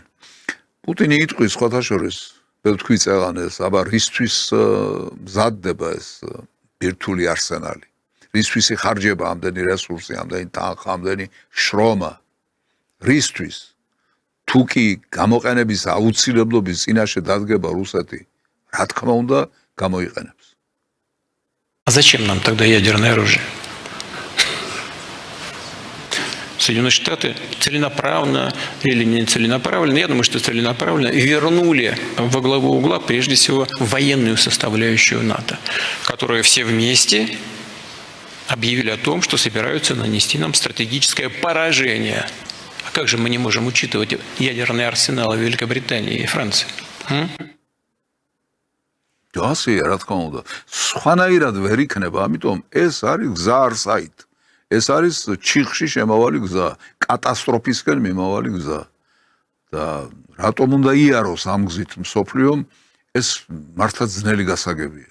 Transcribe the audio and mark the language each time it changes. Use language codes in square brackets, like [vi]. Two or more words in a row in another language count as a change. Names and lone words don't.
[ka] პუტინი იტყვის სხვათა შორის, თქვი წეღან ეს, აბა რისთვის მზადდება ეს ბირთვული არსენალი? რისთვის იხარჯება ამდენი რესურსი, ამდენი თანხა, ამდენი შრომა? რისთვის? თუ კი გამოყენების აუცილებლობის წინაშე დადგება რუსეთი, რა თქმა უნდა, გამოიყენებს. [ru] А зачем нам тогда ядерное оружие? Соединенные Штаты целенаправленно или не целенаправленно, я думаю, что целенаправленно, вернули во главу угла прежде всего военную составляющую НАТО, которые все вместе объявили о том, что собираются нанести нам стратегическое поражение. А как же мы не можем учитывать ядерные арсеналы Великобритании и Франции? [ka] ასე რა თქმა უნდა, სხვანაირად ვერ იქნება, ამიტომ ეს არის გზა არსაით. ეს არის ჩიხში შემავალი გზა, კატასტროფისკენ მიმავალი გზა. და რატომ უნდა იაროს ამ გზით მსოფლიომ, ეს მართლაც ძნელი გასაგებია.